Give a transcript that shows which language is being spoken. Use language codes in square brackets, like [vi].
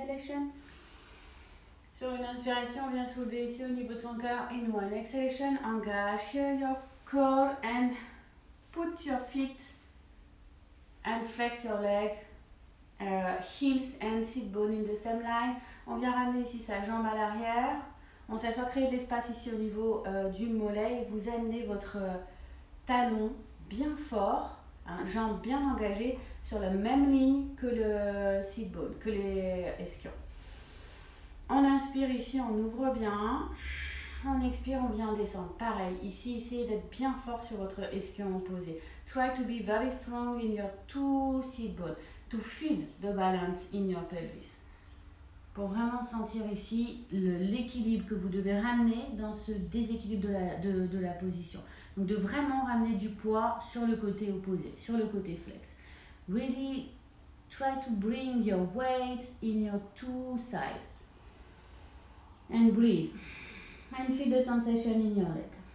[fr] une inspiration, on vient soulever ici au niveau de son cœur. [en] In one exhalation, engage here your core and put your feet and flex your leg. Heels and sit bone in the same line. [fr] On vient ramener ici sa jambe à l'arrière. On s'assoit, créer de l'espace ici au niveau du mollet. Et vous amenez votre talon bien fort, hein, jambe bien engagée sur la même ligne que le sit bone, que les ischions. On inspire ici, on ouvre bien. On expire, on vient descendre. Pareil, ici, essayez d'être bien fort sur votre ischion opposé. [en] Try to be very strong in your two sit bones. To feel the balance in your pelvis. [fr] Pour vraiment sentir ici l'équilibre que vous devez ramener dans ce déséquilibre de la position. Donc de vraiment ramener du poids sur le côté opposé, sur le côté flex. [en] Really try to bring your weight in your two sides. And breathe. And feel the sensation in your leg.